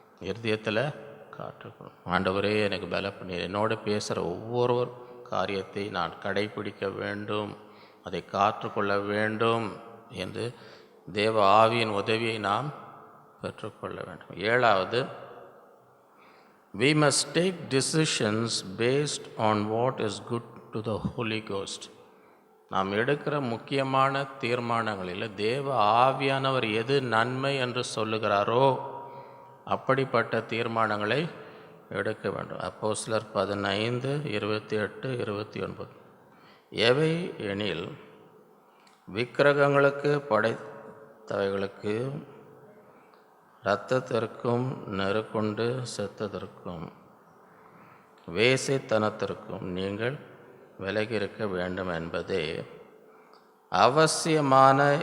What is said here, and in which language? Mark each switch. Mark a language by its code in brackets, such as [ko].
[ta] இருதயத்தில் காத்துக்கொள்ளும். ஆண்டவரே எனக்கு பலப்பண்ணி என்னோடு பேசுகிற ஒவ்வொரு காரியத்தை நான் கடைபிடிக்க வேண்டும், அதை காற்றுக்கொள்ள வேண்டும் என்று தேவ ஆவியின் உதவியை நாம் பெற்றுக்கொள்ள வேண்டும். 7வது, [en] we must take decisions based on what is good to the Holy Ghost. [ta] நாம் எடுக்கிற முக்கியமான தீர்மானங்களில் தேவ ஆவியானவர் எது நன்மை என்று சொல்லுகிறாரோ அப்படிப்பட்ட தீர்மானங்களை எடுக்க வேண்டும். அப்போஸ்தலர் 15:28-29. எவை எனில் விக்கிரகங்களுக்கு படைத்தவைகளுக்கு இரத்தத்திற்கும் நெருக்குண்டு செத்ததற்கும் வேசித்தனத்திற்கும் நீங்கள் விலகியிருக்க வேண்டும் என்பதே அவசியமான.